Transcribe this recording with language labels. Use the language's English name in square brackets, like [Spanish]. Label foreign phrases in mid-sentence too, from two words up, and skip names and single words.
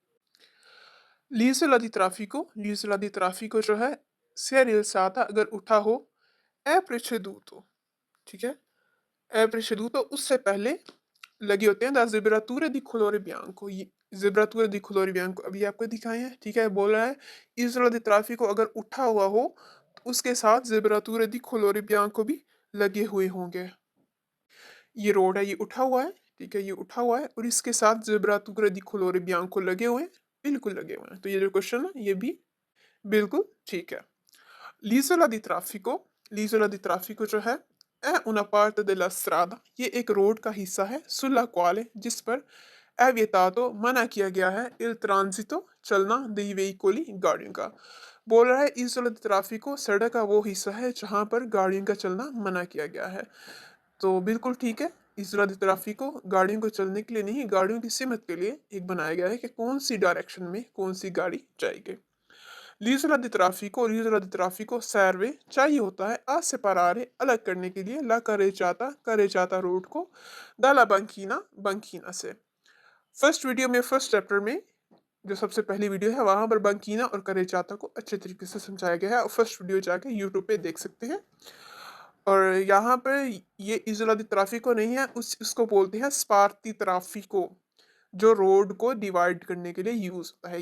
[Italian] l'isola di traffico [Hindi] जो है, [Italian] se è rialzata [Hindi] अगर उठा हो, [Italian] è preceduto, [Hindi] ठीक है? [Italian] è preceduto [Hindi] उससे पहले लगे होते हैं [Italian] de zebrature di colore bianco [Hindi] ये [Italian] zebrature di colore bianco [Hindi] अभी आपको दिखाए हैं, ठीक है? बोल रहा है [Italian] isola di traffico [Hindi] अगर उठा हुआ हो, तो उसके साथ [Italian] zebrature di colore bianco [Hindi] भी लगे हुए होंगे। ये रोड है, ये उठा हुआ है, ठीक है? ये उठा हुआ है और इसके साथ [Italian] zebrature di colore bianco [Hindi] लगे हुए हैं, बिल्कुल लगे हुए हैं। तो ये जो क्वेश्चन है, ये भी बिल्कुल ठीक है। [Italian] L'isola di traffico l'isola di traffico [Hindi] जो है [Italian] è una parte della strada [Hindi] ये एक रोड का हिस्सा है [Italian] sulla quale [Hindi] जिस पर [Italian] è vietato [Hindi] मना किया गया है [Italian] il transito चलना dei veicoli [Hindi] गाड़ियों का। बोल रहा है [Italian] isola di traffico [Hindi] सड़क का वो हिस्सा है जहाँ पर गाड़ियों का चलना मना किया गया है। तो बिल्कुल ठीक है, [Italian] isola di traffico [Hindi] गाड़ियों को चलने के लिए नहीं, गाड़ियों की सीमत के लिए एक बनाया गया है कि कौन सी डायरेक्शन में कौन सी गाड़ी जाएगी। [Italian] l'isola di traffico serve [Hindi] चाहिए होता है [Italian] a separare [Hindi] अलग करने के लिए [Italian] la carreggiata [Hindi] रोड को [Italian] dalla banchina से। [English] first video [Hindi] में [English] first chapter [Hindi] में जो सबसे पहली वीडियो है वहां पर बंकीना और करेचाता को अच्छे तरीके से समझाया गया है और [English] first video [Hindi] जाके यूट्यूब पे देख सकते हैं। और यहाँ पर ये [Italian] isola di traffico [Hindi] नहीं है, उसको बोलते हैं [Italian] sparti traffico [Hindi] जो रोड को डिवाइड करने के लिए यूज होता है।